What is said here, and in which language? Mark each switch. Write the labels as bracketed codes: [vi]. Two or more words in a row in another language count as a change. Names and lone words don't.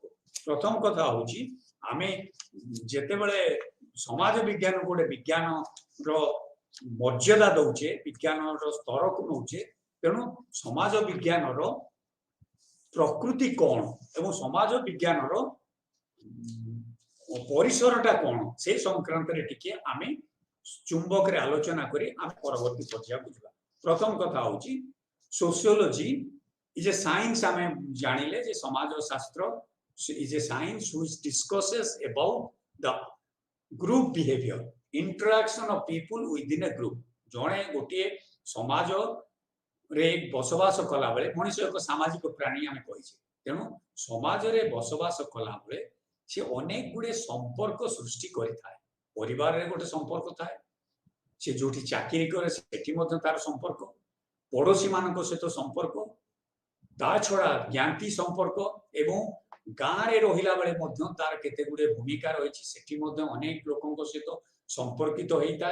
[or] ପ୍ରଥମ କଥା ହେଉଛି ଆମେ ଯେତେବେଳେ ସମାଜ ବିଜ୍ଞାନ ଗୋଟେ ବିଜ୍ଞାନର ମର୍ଯ୍ୟାଦା ଦଉଛେ ବିଜ୍ଞାନର ସ୍ତରକୁ ନଉଛେ ତେଣୁ ସମାଜ ବିଜ୍ଞାନର ପ୍ରକୃତି କ'ଣ ଏବଂ ସମାଜ ବିଜ୍ଞାନର ପରିସରଟା କ'ଣ ସେ ସଂକ୍ରାନ୍ତରେ ଟିକେ ଆମେ ଚୁମ୍ବକରେ ଆଲୋଚନା କରି ଆମେ ପରବର୍ତ୍ତୀ ପର୍ଯ୍ୟାୟକୁ ଯିବା। ପ୍ରଥମ କଥା ହେଉଛି [en] sociology is a science [or] ଆମେ ଜାଣିଲେ ଯେ ସମାଜ ଶାସ୍ତ୍ର [en] is a science which discusses about the group behavior interaction of people within a group [or] ଜଣେ ଗୋଟିଏ ସମାଜରେ ବସବାସ କଲାବେଳେ ମଣିଷ ଏକ ସାମାଜିକ ପ୍ରାଣୀ ଆମେ କହିଛେ ତେଣୁ ସମାଜରେ ବସବାସ କଲାବେଳେ ସେ ଅନେକ ଗୁଡ଼ିଏ ସମ୍ପର୍କ ସୃଷ୍ଟି କରିଥାଏ। ପରିବାରରେ ଗୋଟେ ସମ୍ପର୍କ ଥାଏ ସେ ଯୋଉଠି ଚାକିରି କରେ ସେଠି ମଧ୍ୟ ତାର ସମ୍ପର୍କ ପଡ଼ୋଶୀ ମାନଙ୍କ ସହିତ ସମ୍ପର୍କ ତା ଛଡ଼ା ଜ୍ଞାତି ସମ୍ପର୍କ ଏବଂ ଗାଁରେ ରହିଲା ବେଳେ ମଧ୍ୟ ତାର କେତେ ଗୁଡ଼ିଏ ଭୂମିକା ରହିଛି ସେଠି ମଧ୍ୟ ଅନେକ ଲୋକଙ୍କ ସହିତ ସମ୍ପର୍କିତ ହେଇଥାଏ।